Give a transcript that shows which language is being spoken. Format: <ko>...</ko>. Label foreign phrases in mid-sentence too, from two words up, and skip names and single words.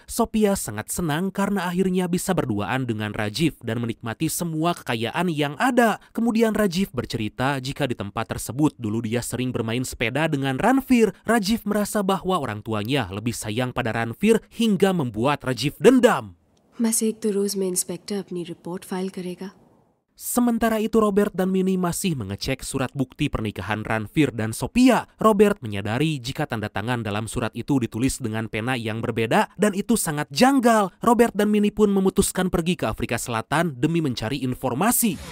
<id>Sophia sangat senang karena akhirnya bisa berduaan dengan Rajiv dan menikmati semua kekayaan yang ada. Kemudian Rajiv bercerita jika di tempat tersebut dulu dia sering bermain sepeda dengan Ranveer. Rajiv merasa bahwa orang tuanya lebih sayang pada Ranveer hingga membuat Rajiv dendam.</id> <hi>बस एक तो रोज में इंस्पेक्टर अपनी रिपोर्ट फाइल करेगा.</hi> <id>Sementara itu Robert dan Minnie masih mengecek surat bukti pernikahan Ranveer dan Sophia. Robert menyadari jika tanda tangan dalam surat itu ditulis dengan pena yang berbeda dan itu sangat janggal. Robert dan Minnie pun memutuskan pergi ke Afrika Selatan demi mencari informasi.</id>